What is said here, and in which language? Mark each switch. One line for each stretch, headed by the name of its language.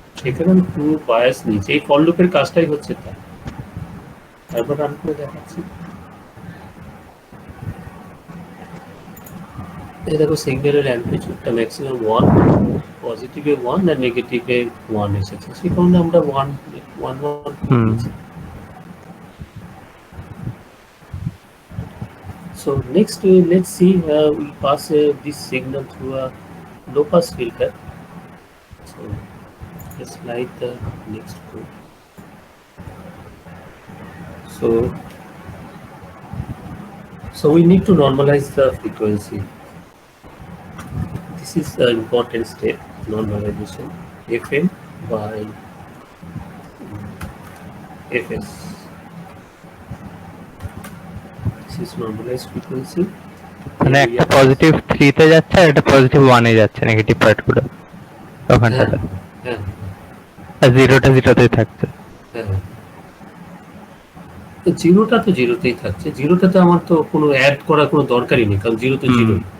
Bangla: এখানে আমি two bias নিয়েছি, এই ফর লুপের কাজটাই হচ্ছে তা। তারপর রান করে দেখাচ্ছি। এই দেখো সিগন্যালের অ্যামপ্লিটিউডটা ম্যাক্সিমাম 1, পজিটিভে 1 আর নেগেটিভে 1 এসেছে, সেই কারণে আমরা 1 নিয়েছি।
English: So next let's see, we pass this signal through a low pass filter. So let's slide the next code. So we need to normalize the frequency. This is an important step, normalization, FM by Fs. This is normalized frequency.
Bangla: মানে একটা positive 3 তে যাচ্ছে আর একটা positive 1 এ যাচ্ছে negative পার্টগুলো ওখানটাতে, হ্যাঁ আর জিরোটা জিরোতেই থাকছে। হ্যাঁ, তো জিরোটা তো জিরোতেই থাকছে, জিরোটাতে আমার তো কোনো অ্যাড করার কোনো দরকারই নেই, কারণ জিরো তো জিরো।